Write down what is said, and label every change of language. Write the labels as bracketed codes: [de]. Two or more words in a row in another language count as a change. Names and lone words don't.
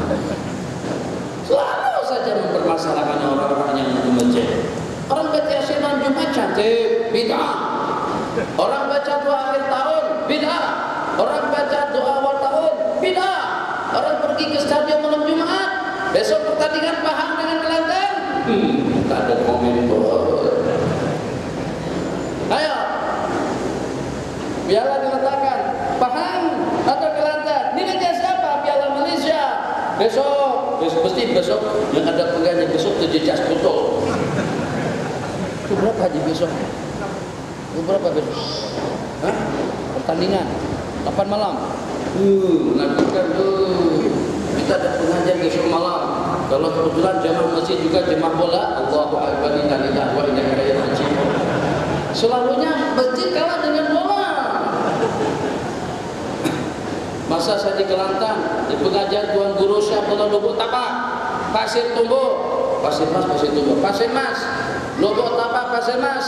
[ms] Selalu saja mempermasalahkan orang-orang yang di masjid. Orang baca Yasin Jumat cantik, bid'ah. Orang baca doa akhir tahun, bid'ah. Orang baca doa awal tahun, bid'ah. Orang pergi ke stadion malam Jumat, besok pertandingan Pahang dengan Kelantan, tak ada komen. Ayo, biarlah diletakkan Pahang atau Kelantan. Nilainya siapa? Piala Malaysia. Besok yang ada pegangnya besok terjejas betul. Itu berapa haji besok? Itu berapa besok? Hah? Pertandingan 8 malam. Nanti kan kita ada pengajian besok malam. Kalau kebetulan jamaah masjid juga jamaah bola, [ar] الله أكبر، إنا لله وإنا إليه راجعون. [ms] Selalunya masjid kalah dengan bola. Masa saya di Kelantan, di pengajian Tuan Guru Syah Bola Lubuk Tapak, Pasir Tumbuh, Pasir Mas, Lubuk Tapak, Pasir Mas.